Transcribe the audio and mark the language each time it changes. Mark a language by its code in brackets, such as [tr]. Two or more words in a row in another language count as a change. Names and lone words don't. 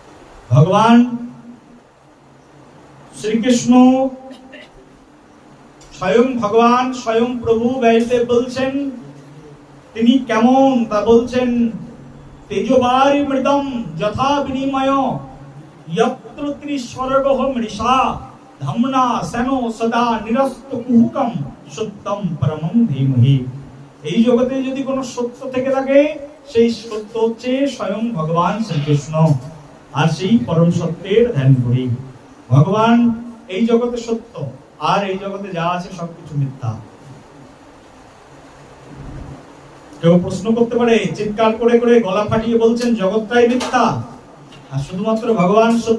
[bn] ভগবান শ্রীকৃষ্ণ স্বয়ং ভগবান, স্বয়ং প্রভু ব্যাসদেব বলছেন, তিনি কেমন তা বলছেন, [sa] তেজবারি মৃদম যথা বিনিময় यत्र त्रिस्वर्गः मृषा धम्ना सेनो सदा निरस्त कुहुकम সত্যম পরমম ধীমহি। [bn] এই জগতে যদি কোনো সত্য থেকে থাকে, সেই সত্য হচ্ছে স্বয়ং ভগবান শ্রীকৃষ্ণ। আর সেই পরম সত্যের ধ্যান করি। ভগবান এই জগতে সত্য, আর এই জগতে যা আছে সবকিছু মিথ্যা। কেউ প্রশ্ন করতে পারে, চিৎকার করে করে গলা ফাটিয়ে বলছেন জগৎটাই মিথ্যা আর শুধুমাত্র ভগবান সত্য।